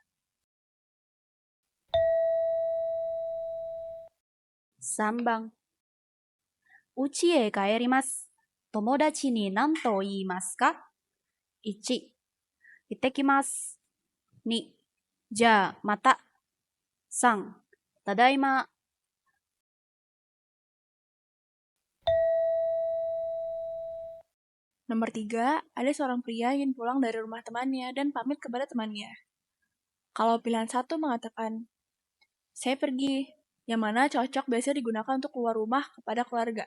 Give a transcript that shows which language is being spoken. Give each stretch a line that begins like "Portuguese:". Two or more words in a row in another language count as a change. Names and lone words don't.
Japanese: 3 番、家へ帰ります。友達に何と言いますか？ 1、行ってきます。2、じゃあまた。3、ただいま。
Indonesian: Nomor 3, ada seorang pria ingin pulang dari rumah temannya dan pamit kepada temannya. Kalau pilihan 1 mengatakan, saya pergi, yang mana cocok biasa digunakan untuk keluar rumah kepada keluarga.